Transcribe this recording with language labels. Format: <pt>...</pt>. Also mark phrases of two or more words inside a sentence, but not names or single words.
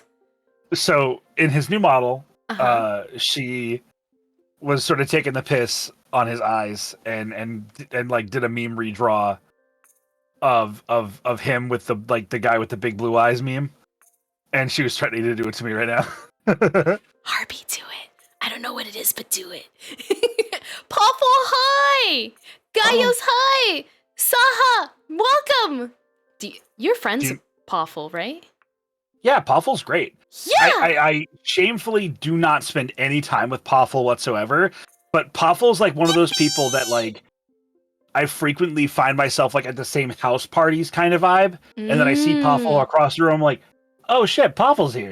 <en>So in his new model, she was sort of taking the piss on his eyes and like did a meme redraw of him with the guy with the big blue eyes meme, and she was threatening to do it to me right now. Harvey, do it. I don't know what it is, but do it. Poffle, hi! Gaios, hi! Saha, welcome! You're friends with Poffle, right? Yeah, Poffle's great. Yeah! I shamefully do not spend any time with Poffle whatsoever, but Poffle's like one of those people that like I frequently find myself like at the same house parties kind of vibe, and then I see Poffle across the room, I'm like, oh shit, Poffle's here.</en>